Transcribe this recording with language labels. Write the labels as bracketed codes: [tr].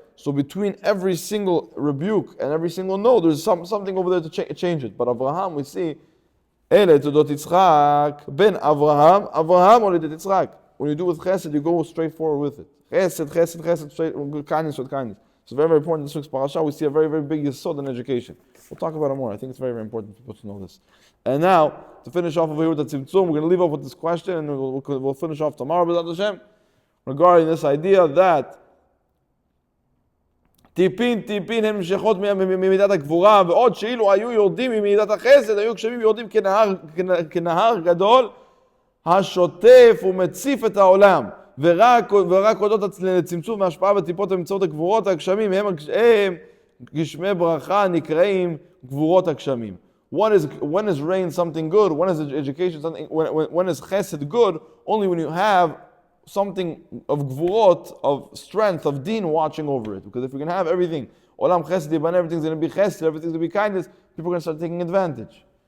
[en] So between every single rebuke and every single no, there's something over there to change it. But Avraham, we see, [he] Ele Todot Yitzchak, Ben Avraham olid et Yitzchak. [en] When you do with chesed, you go straight forward with it. Chesed, straight, kindness with kindness. So very, very important in this week's parasha. We see a very, very big yesod in education. We'll talk about it more. I think it's very, very important for people to know this. And now, to finish off over here with the Tzimtzum, we're going to leave off with this question, and we'll finish off tomorrow, B'ezrat Hashem, regarding this idea that [he] טיפין הן נמשכות ממידת הגבורה, ועוד שאילו היו יורדים ממידת החסד, היו גשמים יורדים כנהר גדול, השוטף ומציף את העולם, ורק הודות לצמצום והשפעה וטיפות באמצעות הגבורות הגשמים, הם גשמי ברכה נקראים גבורות הגשמים. [en] When is rain something good? When is education something? When is chesed good? Only when you have something of gvurot, of strength, of deen watching over it. Because if we can have everything, olam chesed, but everything's going to be chesed, everything's going to be kindness, people are going to start taking advantage.